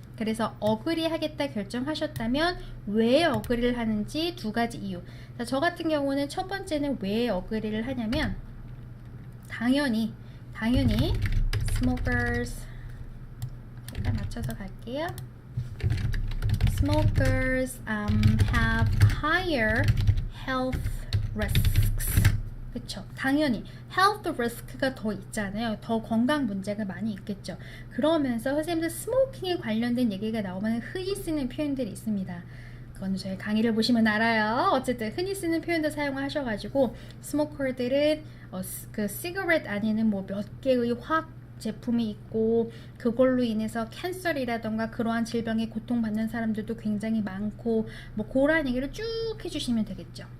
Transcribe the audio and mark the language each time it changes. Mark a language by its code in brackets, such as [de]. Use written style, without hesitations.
[ko] 그래서 어그리 하겠다 결정하셨다면 왜 어그리를 하는지 두 가지 이유. 자, 저 같은 경우는 첫 번째는 왜 어그리를 하냐면 당연히 smokers, 제가 맞춰서 갈게요. [en] Smokers have higher health risks. [ko] 그쵸? 당연히 health risk가 더 있잖아요. 더 건강 문제가 많이 있겠죠. 그러면서 선생님들 스모킹에 관련된 얘기가 나오면 흔히 쓰는 표현들이 있습니다. 그건 저희 강의를 보시면 알아요. 어쨌든 흔히 쓰는 표현도 사용하셔가지고 스모커들은 그 시가렛 안에는 뭐 몇 개의 화학 제품이 있고 그걸로 인해서 캔서이라던가 그러한 질병에 고통받는 사람들도 굉장히 많고 뭐 그런 얘기를 쭉 해주시면 되겠죠.